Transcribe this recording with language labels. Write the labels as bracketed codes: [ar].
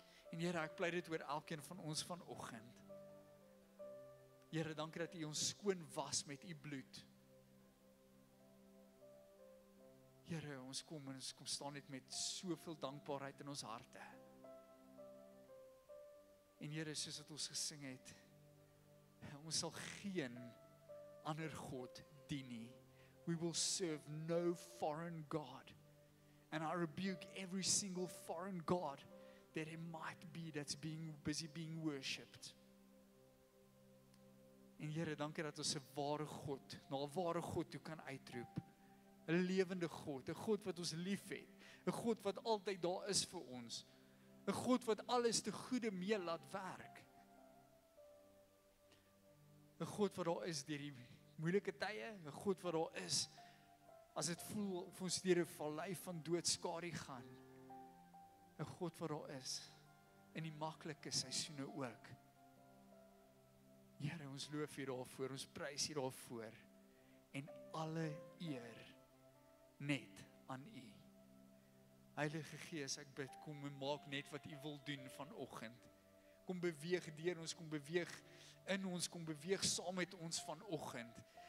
[af] En Here, ek pleit dit oor elkeen van ons vanoggend. Here, dankie dat U ons skoon was met U bloed. Here, ons kom staan net met soveel dankbaarheid in ons harte. En Here, soos wat ons gesing het, ons sal geen ander God dien nie. [en] We will serve no foreign God. And I rebuke every single foreign God that it might be that's busy being worshipped. [af] En Here, dankie dat ons 'n ware God, na 'n ware God toe kan uitroep. 'n Lewende God, 'n God wat ons liefhet, 'n God wat altyd daar is vir ons, 'n God wat alles te goeie mee laat werk. 'n God wat daar is deur die moeilike tye, 'n God wat daar is as dit voel of ons deur 'n vallei van doodskadu gaan. 'n God wat daar is in die maklike seisoene ook. Here, ons loof U daarvoor, ons prys U daarvoor en alle eer net aan U. Heilige Gees, ek bid, kom en maak net wat U wil doen vanoggend. Kom beweeg deur ons, kom beweeg in ons, kom beweeg saam met ons vanoggend.